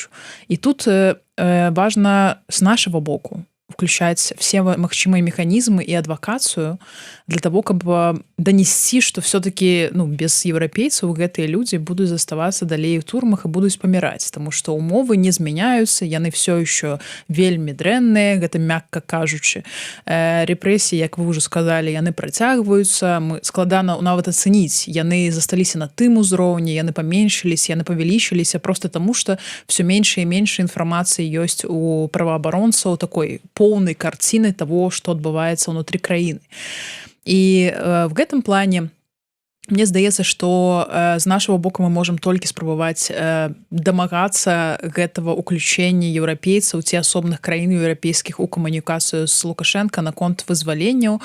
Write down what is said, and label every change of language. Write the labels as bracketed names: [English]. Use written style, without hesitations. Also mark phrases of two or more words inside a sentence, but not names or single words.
[Belarusian] І тут важна з нашага боку [Russian] включать все [Belarusian] магчымыя механізмы і адвакацыю [Russian] для того, [Belarusian] каб донесці, што все-таки, ну, без еўрапейцаў гэтыя людзі будуць заставацца далей у турмах і будуць паміраць, тому што умовы не змяняюцца, яны [Russian] все еще [Belarusian] вельмі дрэнныя, гэта мякка кажучы. Рэпрэсіі, як вы ўжо сказалі, яны працягваюцца, складана нават ацэніць, яны засталіся на тым узроўні, яны паменшыліся, яны павялічыліся просто таму, што [Russian] все меньше і меньше [Belarusian] інфармацыі ёсць у праваабаронцаў такой поўнай карціны того, што адбываецца ўнутры краіны. І в гэтым плане мне здаецца, што з нашага боку мы можам толькі спрабаваць дамагацца гэтага уключэння еўрапейцаў ці асобных краін еўрапейскіх у камунікацыю з Лукашенко наконт вызваленняў.